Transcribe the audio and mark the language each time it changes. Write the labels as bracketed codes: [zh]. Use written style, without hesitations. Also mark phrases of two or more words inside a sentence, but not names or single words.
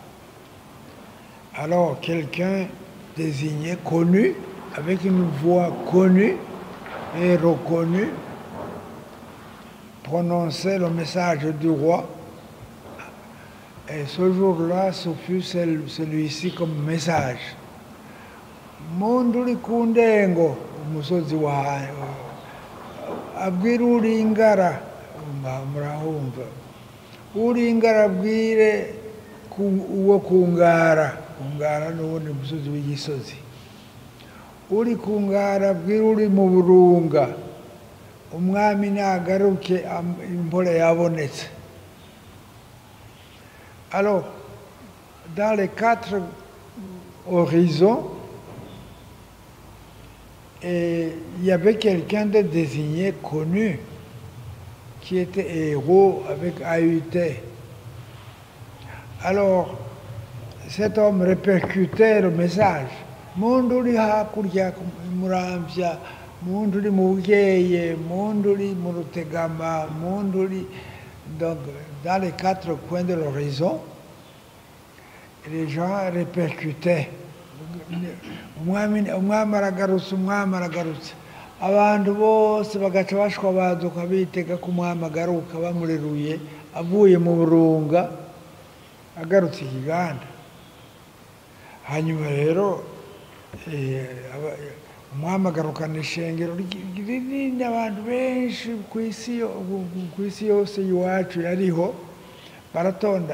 [fr] Alors quelqu'un désigné, connu, avec une voix connue et reconnue, prononçait le message du roi. Et ce jour-là, ce fut celui-ci comme message. [rn] Munduli kundengo, umusozi wa abwira uringara, murahumva. Uringara abwire uwo kungara n'ubundi musozi w'igisozi. Uri kungara abwira uri mu burunga, umwami nagaruke impore yabonetse. [fr] Alors, dans les 4 horizons, et il y avait quelqu'un de désigné, connu, qui était héros avec AUT. Alors, cet homme répercutait le message. [rn] Munduli hakurya muramvya, munduli mugeye, munduli murutegama, munduli. [fr] Donc, dans les 4 coins de l'horizon, les gens répercutaient. [rn] Umwami aragarutse, umwami aragarutse. Abantu bose bagaca bashwabaduka bitega ko umwami agaruka bamureruye avuye mu burunga agarutse Kiganda. Hanyuma rero umwami agarukana ishengero rinini, abantu benshi ku isi yose iwacu yariho baratonda.